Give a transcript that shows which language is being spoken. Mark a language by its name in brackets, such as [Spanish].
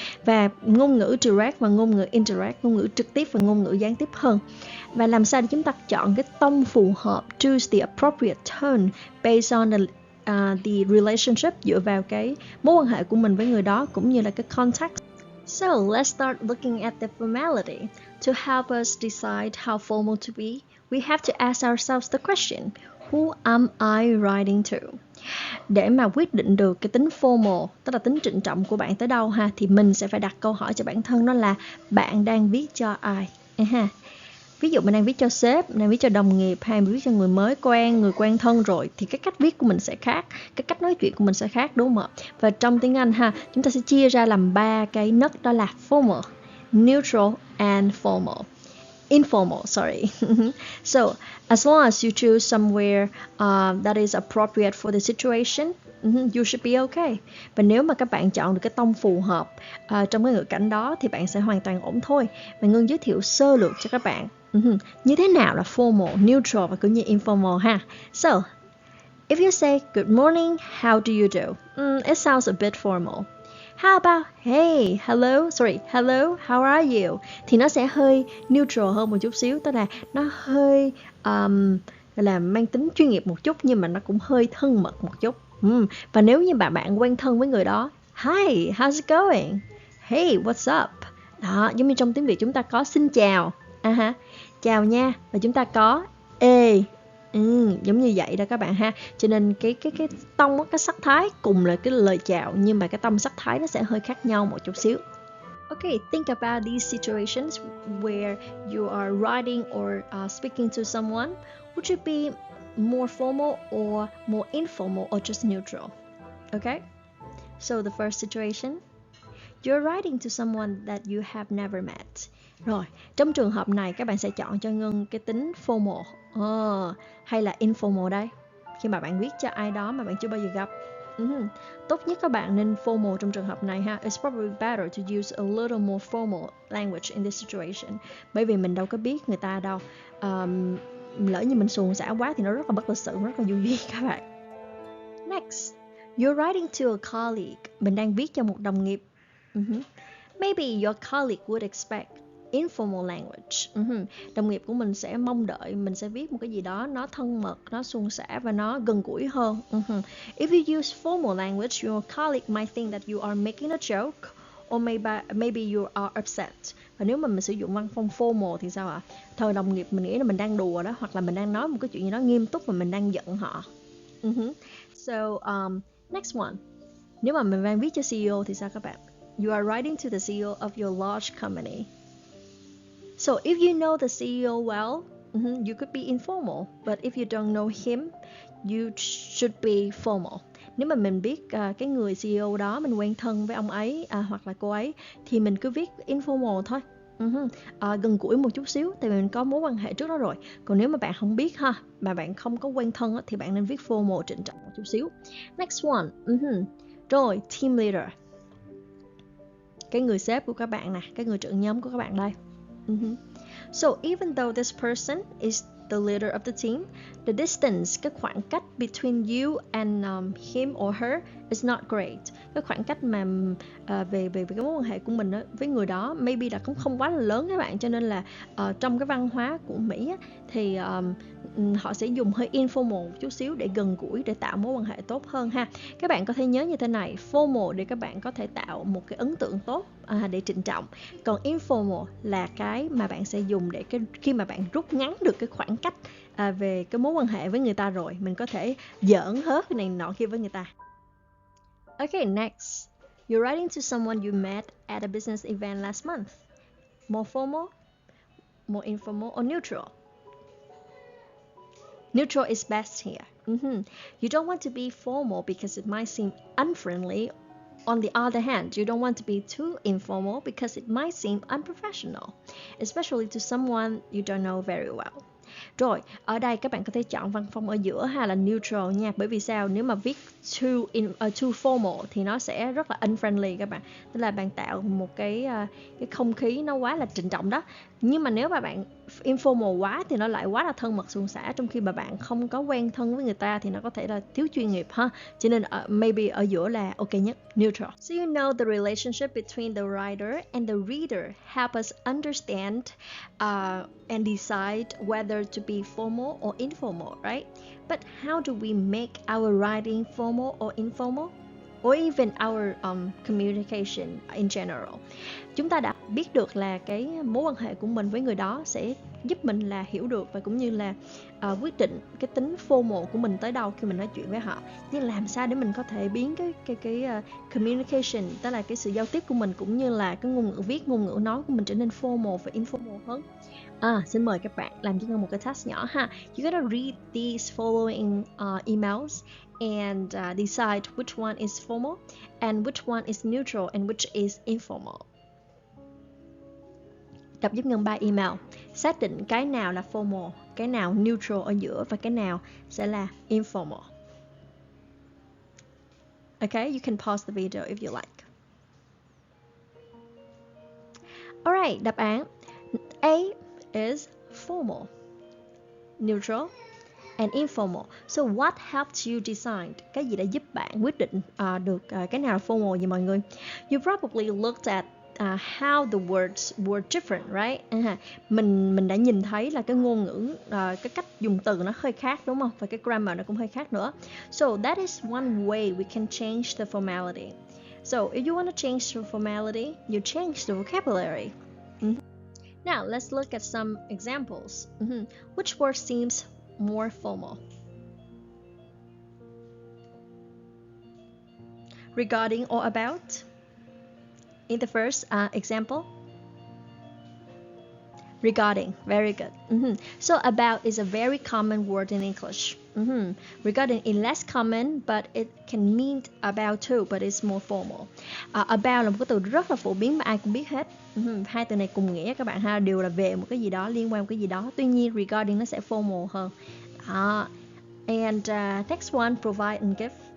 [Vietnamese] Và ngôn ngữ direct và ngôn ngữ indirect, ngôn ngữ trực tiếp và ngôn ngữ gián tiếp hơn. Và làm sao để chúng ta chọn cái tông phù hợp, [English] choose the appropriate tone based on the relationship, [Vietnamese] dựa vào cái mối quan hệ của mình với người đó cũng như là cái context. [English] So let's start looking at the formality. To help us decide how formal to be, we have to ask ourselves the question, who am I writing to? [Vietnamese] Để mà quyết định được cái tính formal, tức là tính trịnh trọng của bạn tới đâu ha, thì mình sẽ phải đặt câu hỏi cho bản thân, đó là bạn đang viết cho ai ha. Ví dụ mình đang viết cho sếp, mình đang viết cho đồng nghiệp, hay mình viết cho người mới quen, người quen thân rồi, thì cái cách viết của mình sẽ khác, cái cách nói chuyện của mình sẽ khác, đúng không ạ? Và trong tiếng Anh ha, chúng ta sẽ chia ra làm 3 cái nấc, đó là [English] formal, neutral and informal, sorry. So as long as you choose somewhere that is appropriate for the situation, you should be okay. [Vietnamese] Và nếu mà các bạn chọn được cái tông phù hợp trong cái ngữ cảnh đó thì bạn sẽ hoàn toàn ổn thôi. Và Ngân giới thiệu sơ lược cho các bạn như thế nào là formal, neutral và cũng như informal ha. [English] So if you say good morning, how do you do? It sounds a bit formal. How about hey, hello, how are you? [Vietnamese] Thì nó sẽ hơi neutral hơn một chút xíu, tức là nó hơi là mang tính chuyên nghiệp một chút, nhưng mà nó cũng hơi thân mật một chút. Và nếu như bạn quen thân với người đó, [English] hi, how's it going? Hey, what's up? [Vietnamese] Đó, giống như trong tiếng Việt chúng ta có xin chào, chào nha, và chúng ta có ê, giống như vậy đó các bạn ha. Cho nên cái tông, cái sắc thái cùng là cái lời chào, nhưng mà cái tông sắc thái nó sẽ hơi khác nhau một chút xíu. [English] Okay, think about these situations where you are writing or speaking to someone. Would you be more formal or more informal or just neutral? Okay, so the first situation, you're writing to someone that you have never met. [Vietnamese] Rồi, trong trường hợp này các bạn sẽ chọn cho Ngân cái tính formal hay là informal đây? Khi mà bạn viết cho ai đó mà bạn chưa bao giờ gặp. Tốt nhất các bạn nên formal trong trường hợp này ha. [English] It's probably better to use a little more formal language in this situation. [Vietnamese] Bởi vì mình đâu có biết người ta đâu. Lỡ như mình suồng sã quá thì nó rất là bất lịch sự, rất là vô duyên các bạn. [English] Next, you're writing to a colleague. [Vietnamese] Mình đang viết cho một đồng nghiệp. [English] Maybe your colleague would expect informal language. [Vietnamese] Đồng nghiệp của mình sẽ mong đợi mình sẽ viết một cái gì đó nó thân mật, nó suôn sẻ và nó gần gũi hơn. [English] If you use formal language, your colleague might think that you are making a joke, or maybe you are upset. [Vietnamese] Và nếu mà mình sử dụng văn phong formal thì sao ạ? Thời đồng nghiệp mình nghĩ là mình đang đùa đó, hoặc là mình đang nói một cái chuyện gì đó nghiêm túc và mình đang giận họ. [English] So next one, [Vietnamese] nếu mà mình đang viết cho CEO thì sao các bạn? [English] You are writing to the CEO of your large company. So if you know the CEO well, you could be informal. But if you don't know him, you should be formal. [Vietnamese] Nếu mà mình biết cái người CEO đó, mình quen thân với ông ấy hoặc là cô ấy, thì mình cứ viết informal thôi. Gần gũi một chút xíu, tại vì mình có mối quan hệ trước đó rồi. Còn nếu mà bạn không biết ha, mà bạn không có quen thân thì bạn nên viết formal, trịnh trọng một chút xíu. [English] Next one, [Vietnamese] rồi team leader, cái người sếp của các bạn nè, cái người trưởng nhóm của các bạn đây. [English] So even though this person is the leader of the team, the distance, [Vietnamese] cái khoảng cách [English] between you and him or her It's not great. [Vietnamese] Cái khoảng cách mà về cái mối quan hệ của mình với người đó maybe là cũng không quá là lớn các bạn, cho nên là trong cái văn hóa của Mỹ á, thì họ sẽ dùng hơi informal chút xíu để gần gũi, để tạo mối quan hệ tốt hơn ha. Các bạn có thể nhớ như thế này, formal để các bạn có thể tạo một cái ấn tượng tốt, để trịnh trọng. Còn informal là cái mà bạn sẽ dùng để khi mà bạn rút ngắn được cái khoảng cách về cái mối quan hệ với người ta rồi, mình có thể giỡn hớt cái này nọ kia với người ta. [English] Okay, next. You're writing to someone you met at a business event last month. More formal, more informal, or neutral? Neutral is best here. You don't want to be formal because it might seem unfriendly. On the other hand, you don't want to be too informal because it might seem unprofessional, especially to someone you don't know very well. [Vietnamese] Rồi, ở đây các bạn có thể chọn văn phong ở giữa ha, là neutral nha. Bởi vì sao? Nếu mà viết too formal thì nó sẽ rất là unfriendly các bạn. Tức là bạn tạo một cái không khí nó quá là trịnh trọng đó. Nhưng mà nếu mà bạn informal quá thì nó lại quá là thân mật suôn sẻ, trong khi mà bạn không có quen thân với người ta thì nó có thể là thiếu chuyên nghiệp ha. Cho nên maybe ở giữa là ok nhất, neutral. [English] So you know the relationship between the writer and the reader help us understand and decide whether to be formal or informal, right? But how do we make our writing formal or informal? Or even our communication in general. [Vietnamese] Chúng ta đã biết được là cái mối quan hệ của mình với người đó sẽ giúp mình là hiểu được và cũng như là quyết định cái tính formal của mình tới đâu khi mình nói chuyện với họ. Nhưng làm sao để mình có thể biến cái communication, tức là cái sự giao tiếp của mình cũng như là cái ngôn ngữ viết, ngôn ngữ nói của mình trở nên formal và informal hơn. Xin mời các bạn làm cho một cái task nhỏ ha. [English] You're gonna read these following emails and decide which one is formal and which one is neutral and which is informal. [Vietnamese] Đọc giúp Ngân 3 email, xác định cái nào là formal, cái nào neutral ở giữa và cái nào sẽ là informal. [English] Okay, you can pause the video if you like. Alright, [Vietnamese] đáp án [English] A is formal, neutral and informal. So what helped you decide? [Vietnamese] Cái gì đã giúp bạn quyết định được cái nào là formal vậy mọi người? [English] You probably looked at how the words were different, right? [Vietnamese] Mình đã nhìn thấy là cái ngôn ngữ, cái cách dùng từ nó hơi khác đúng không? Và cái grammar nó cũng hơi khác nữa. [English] So that is one way we can change the formality. So if you want to change the formality, you change the vocabulary. Now let's look at some examples. Which word seems more formal? Regarding or about? In the first example, regarding, very good. So about is a very common word in English. Regarding is less common, but it can mean about too, but it's more formal. [Vietnamese] About là một cái từ rất là phổ biến mà ai cũng biết hết. Hai từ này cùng nghĩa các bạn ha, đều là về một cái gì đó, liên quan một cái gì đó. Tuy nhiên regarding nó sẽ formal hơn. [English] And next one, provide and give.